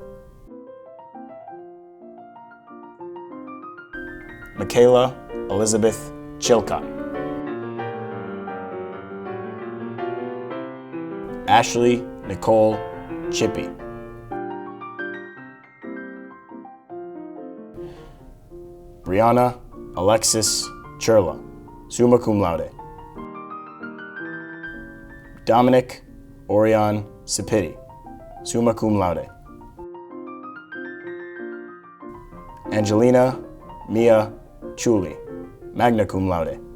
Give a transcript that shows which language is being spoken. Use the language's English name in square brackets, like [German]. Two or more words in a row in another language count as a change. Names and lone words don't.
[English] Michaela Elizabeth Chilcott. Ashley Nicole Chippy. Brianna Alexis Churla, [Latin] summa cum laude. [English] Dominic Orion Sapiti, [Latin] summa cum laude. [English] Angelina Mia Chuli, [Latin] magna cum laude.